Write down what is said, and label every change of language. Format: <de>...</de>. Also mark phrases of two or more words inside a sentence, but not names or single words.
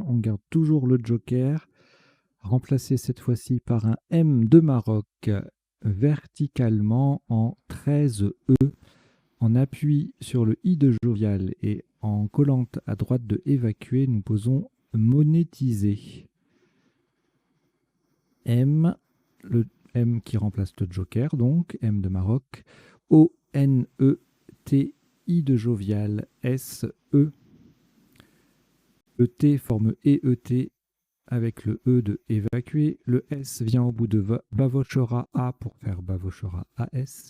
<fr>On garde toujours le joker, remplacé cette fois-ci par un M de Maroc verticalement en 13 E. En appui sur le I de jovial et en collant à droite de évacuer, nous posons monétiser. M, le M qui remplace le joker, donc M de Maroc. O-N-E-T, I de jovial, S-E. Le T forme E-E-T avec le E de évacuer. Le S vient au bout de Bavochora A pour faire Bavochora AS.</fr>